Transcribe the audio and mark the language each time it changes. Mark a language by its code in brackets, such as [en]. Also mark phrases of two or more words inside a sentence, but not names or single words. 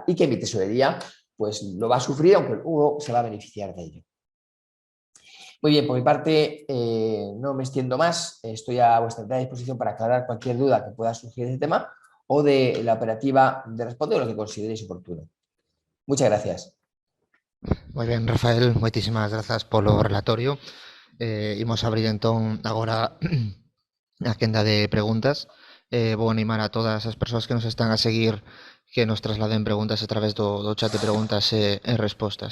[es] Y que mi tesorería pues lo va a sufrir, aunque luego se va a beneficiar de ello. Muy bien, por mi parte no me extiendo más, estoy a vuestra entera disposición para aclarar cualquier duda que pueda surgir de este tema o de la operativa de responder o lo que consideréis oportuno. Muchas gracias. [gl] Moi ben, Rafael, moitísimas grazas polo relatorio. Imos abrir entón agora a quenda de preguntas. Vou animar a todas as persoas que nos están a seguir que nos trasladen preguntas a través do chat de preguntas e respostas.